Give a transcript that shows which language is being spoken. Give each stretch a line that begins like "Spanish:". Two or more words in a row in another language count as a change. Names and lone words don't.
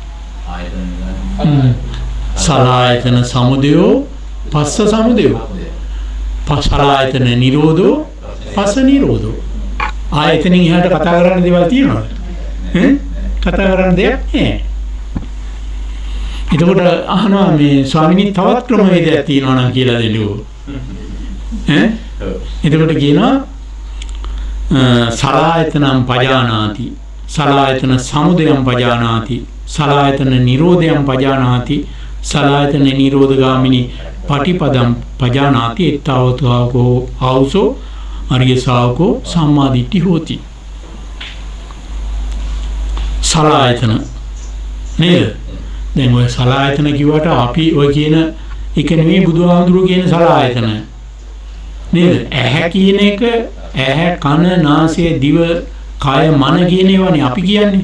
Pali: සලආයතන සමුදයෝ පස්ස සමුදයෝ, සලආයතන නිරෝධෝ පස්ස නිරෝධෝ.
Sinhala: ආයතනින් එහාට කතා කරන්න දේවල් තියෙනවද? කතා කරන්න දෙයක් නෑ. එතකොට අහනවා මේ ස්වාමීනි තවත් ක්‍රමවේදයක් තියෙනවා නම් කියලා දෙන්නකෝ. එතකොට කියනවා
Pali: සලආයතනම් පජානාති, සලආයතන සමුදයං පජානාති, සලආයතන නිරෝධයං පජානාති, සලආයතන නිරෝධගාමිනී පටිපදං පජානාති, ඊතාවතාවකෝ ආවසෝ අරිය ශාවකෝ සම්මාදිට්ඨි හෝති.
Sinhala: සලආයතන නේද? දැන් ඔය සලආයතන කිව්වට අපි ඔය කියන එක නෙමෙයි බුදුහාමුදුරුවෝ කියන සලආයතන. නේද? ඇහැ කියන එක, ඇහැ කන නාසය දිව කය මන කියන ඒවානේ අපි කියන්නේ.